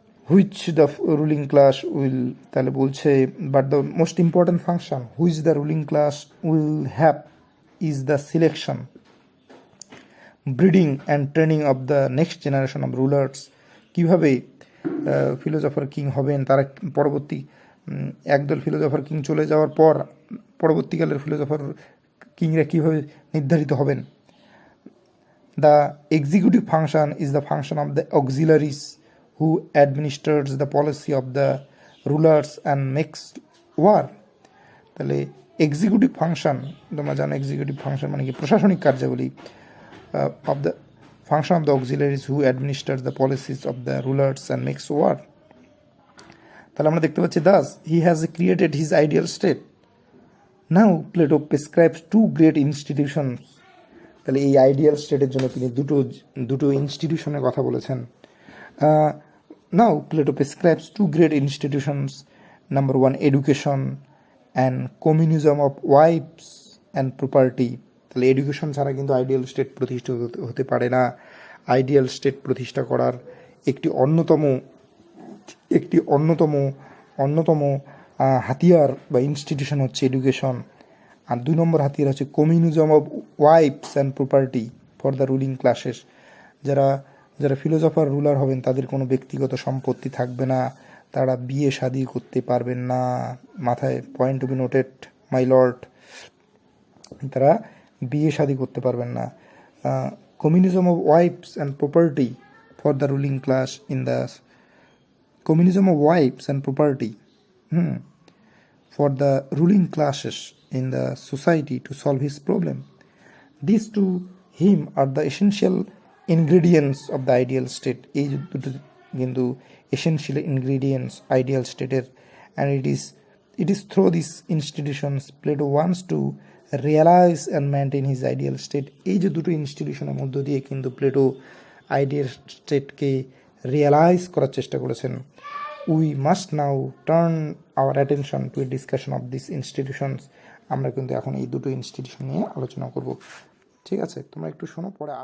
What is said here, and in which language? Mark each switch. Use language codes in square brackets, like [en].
[en] which the ruling class will, [bn] তাহলে বলছে [en] But the most important function which the ruling class will have is the selection, breeding and training of the next generation of rulers. [bn] কীভাবে philosopher king হবেন তারা? পরবর্তী একদল philosopher king চলে যাওয়ার পর পরবর্তীকালের ফিলোজফার কিংরা কীভাবে নির্ধারিত হবেন? [en] The executive function is the function of the auxiliaries who administers the policy of the rulers and makes war. [bn] তাহলে এক্সিকিউটিভ ফাংশন, তোমরা জানো এক্সিকিউটিভ ফাংশন মানে কি? প্রশাসনিক কার্যাবলী। [en] Of the function of the auxiliaries who administers the policies of the rulers and makes war. [bn] তাহলে আমরা দেখতে পাচ্ছি [en] Thus he has created his ideal state. Now Plato prescribes two great institutions. [bn] তাহলে এই আইডিয়াল স্টেটের জন্য তিনি দুটো ইনস্টিটিউশনের কথা বলেছেন। [en] Now Plato prescribes two great institutions, number one education and communism of wives and property. [bn] তাহলে এডুকেশন ছাড়া কিন্তু আইডিয়াল স্টেট প্রতিষ্ঠা হতে পারে না। আইডিয়াল স্টেট প্রতিষ্ঠা করার একটি অন্যতম একটি অন্যতম অন্যতম হাতিয়ার বা ইনস্টিটিউশন হচ্ছে এডুকেশন। আর 2 নম্বর হাতিয়ার হচ্ছে [en] Communism of wives and property for the ruling classes. [bn] যারা যারা ফিলোসফার রুলার হবেন তাদের কোনো ব্যক্তিগত সম্পত্তি থাকবে না, তারা বিয়ে শাদী করতে পারবেন না। মাথায় [en] point to be noted my lord, [bn] তারা বিয়ে শাদী করতে পারবেন না। [en] Communism of wives and property for the ruling class in the communism of wives and property for the ruling classes in the society to solve his problem. These to him are the essential ingredients of the ideal state. [bn] এই দুটো কিন্তু [en] essential ingredients ideal state এর, and it is through these institutions Plato wants to realize and maintain his ideal state. [bn] এই যে দুটো ইনস্টিটিউশনের মধ্য দিয়ে কিন্তু প্লেটো আইডিয়াল স্টেটকে রিয়েলাইজ করার চেষ্টা করেছেন। [en] We must now turn our attention to a discussion of this institutions. [bn] আমরা কিন্তু এখন এই দুটো ইনস্টিটিউশন নিয়ে আলোচনা করব। ঠিক আছে, তোমরা একটু শোনো, পরে আর